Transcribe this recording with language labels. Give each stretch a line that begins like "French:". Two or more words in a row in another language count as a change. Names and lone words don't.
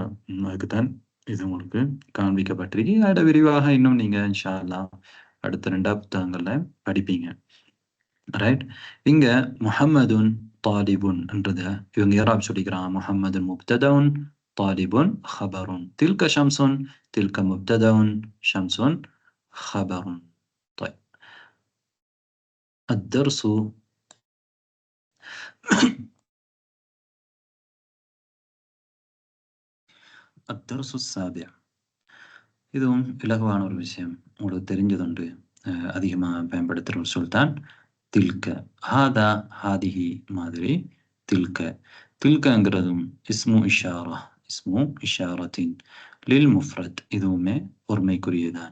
Tamil: அதுக்குத்தான் இது உங்களுக்கு காண்பிக்கப்பட்டிருக்கு. அதோட விரிவாக இன்னும் நீங்க
Arabic: إن شاء الله
Tamil: அடுத்த 2 புத்தகங்கள்ல படிப்பீங்க. ரைட். இங்க
Arabic: محمدٌ طالبٌ
Tamil: என்றத இவங்க யாராப் சொல்லிக்கிறாங்க?
Arabic: محمدٌ مبتدأٌ، طالبٌ خبرٌ. تلك شمسٌ، تلك مبتدأٌ، شمسٌ خبرٌ. طيب. الدرس الدرس السابع.
Tamil: இதுவும் இலகுவான ஒரு விஷயம், உங்களுக்கு தெரிஞ்சதுண்டு, அதிகமாக பயன்படுத்துகிற ஒரு சொல்.
Arabic: تلك، هذا، هذه மாதிரி தில்க. தில்கங்கிறதும் اسم إشارة، اسم إشارةٍ للمفرد,
Tamil: இதுவுமே ஒருமைக்குரியதான்.